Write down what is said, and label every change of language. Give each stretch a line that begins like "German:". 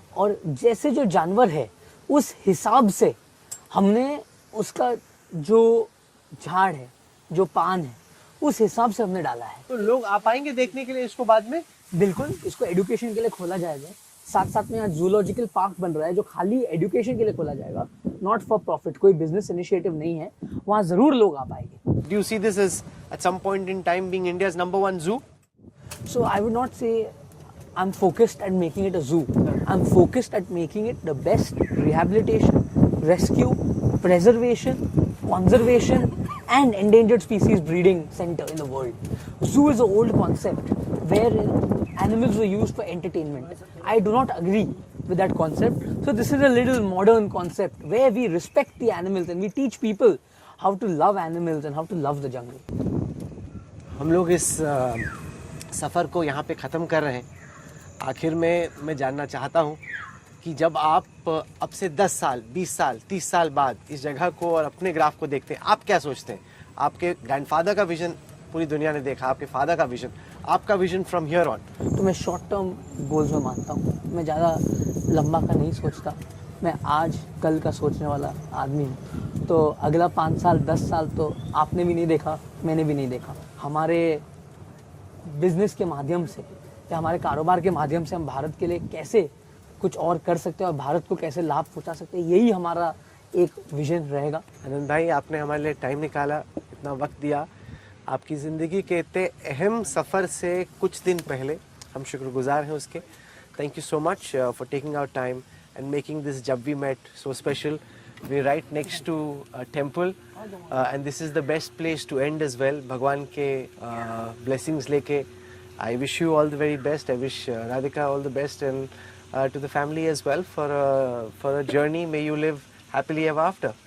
Hindi: और जैसे जो जानवर है उस हिसाब से हमने उसका जो झाड़ है, जो पान है, उस हिसाब से हमने डाला है। तो लोग आ पाएंगे देखने के लिए इसको बाद में? बिल्कुल, इसको एजुकेशन के लिए खोला जाएगा। साथ साथ में यहाँ जूलॉजिकल पार्क बन रहा है, जो खाली एजुकेशन के लिए खोला जाएगा,
English: Not for profit.
Hindi: कोई बिजनेस इनिशिएटिव नहीं है। वहाँ जरूर लोग आ पाएंगे।
English: Do you see this as at some point in time being India's #1 zoo? So I would not say I'm focused at making it a zoo. I'm focused at making it the best rehabilitation, rescue, preservation, conservation and endangered species breeding center in the world. Zoo is an old concept where animals were used for entertainment. I do not agree with that concept. So this is a little modern concept where we respect the animals and we teach people how to love animals and how to love the jungle.
Hindi: हम लोग इस सफ़र को यहाँ पे ख़त्म कर रहे हैं। आखिर में मैं जानना चाहता हूँ कि जब आप अब से 10 साल, 20 साल, 30 साल बाद इस जगह को और अपने ग्राफ को देखते हैं, आप क्या सोचते हैं? आपके ग्रैंडफादर का विजन पूरी दुनिया ने देखा, आपके फादर का विजन, आपका विजन
English: From here on?
Hindi: तो मैं शॉर्ट टर्म गोल्स में मानता हूँ। मैं ज़्यादा लंबा का नहीं सोचता। मैं आज कल का सोचने वाला आदमी हूँ। तो अगला 5 साल 10 साल तो आपने भी नहीं देखा, मैंने भी नहीं देखा। हमारे बिजनेस के माध्यम से या हमारे कारोबार के माध्यम से हम भारत के लिए कैसे कुछ और कर सकते हैं और भारत को कैसे लाभ पहुंचा सकते हैं, यही हमारा एक विजन रहेगा। आनंद भाई, आपने हमारे लिए टाइम निकाला, इतना वक्त दिया। आपकी ज़िंदगी के इतने अहम सफ़र से कुछ दिन पहले हम शुक्रगुजार हैं उसके।
English: Thank you so much for taking our time and making this Jab We Met so special. We're right next to a temple and this is the best place to end as well.
Hindi: Bhagwan ke blessings leke.
English: I wish you all the very best. I wish Radhika all the best, and to the family as well for a journey. May you live happily ever after.